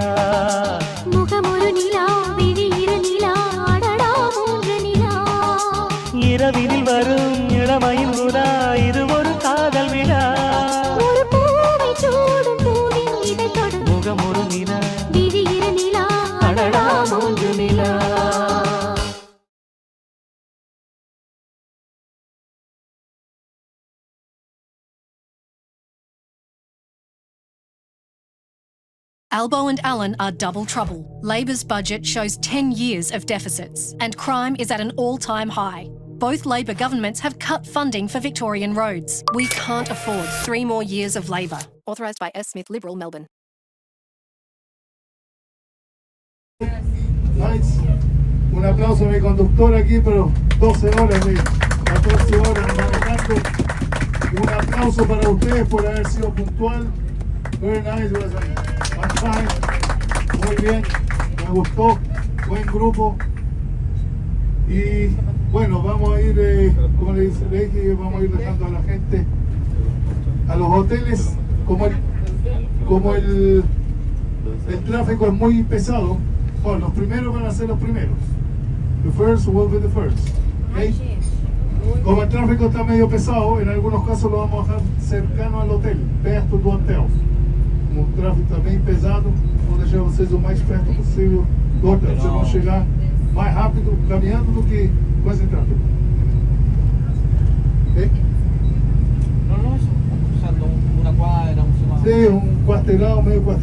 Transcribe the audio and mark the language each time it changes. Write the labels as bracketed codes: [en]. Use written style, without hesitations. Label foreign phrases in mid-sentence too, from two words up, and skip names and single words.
[ta] முகமொரு நிலா விழியிரு நிலா அடடா மூன்று நிலா இரவினில் வரும் இளமையின் உலா இது ஒரு காதல் விழா ஒரு பூவை சூடும் பூவின் இதை தொடும் முகமொரு நிலா விழியிரு நிலா அடடா மூன்று நிலா [en] Albo and Allen are double trouble. Labor's budget shows 10 years of deficits, and crime is at an all-time high. Both Labor governments have cut funding for Victorian roads. We can't afford 3 more years of Labor. Authorised by S. Smith Liberal, Melbourne. Nice. [es] Un aplauso a mi conductor aquí, pero 12 horas, 14 horas manejando. Un aplauso para ustedes por haber sido puntual. [en] Very nice, on time. [es] Muy bien, me gustó, buen grupo. Y bueno, vamos a ir, como le dije, vamos a ir dejando a la gente a los hoteles. Como el tráfico es muy pesado, bueno, los primeros van a ser los primeros. [en] The first will be the first. Okay? [es] Como el tráfico está medio pesado, en algunos casos lo vamos a dejar cercano al hotel, [pt] perto do hotel. Como o tráfico está bem pesado, vou deixar vocês o mais perto possível do hotel. Vocês vão chegar mais rápido caminhando do que com esse tráfico. Ok? [es] No, eso, usando una cuadra, un semáforo. Sí, un [pt] quarteirão, meio quarteirão.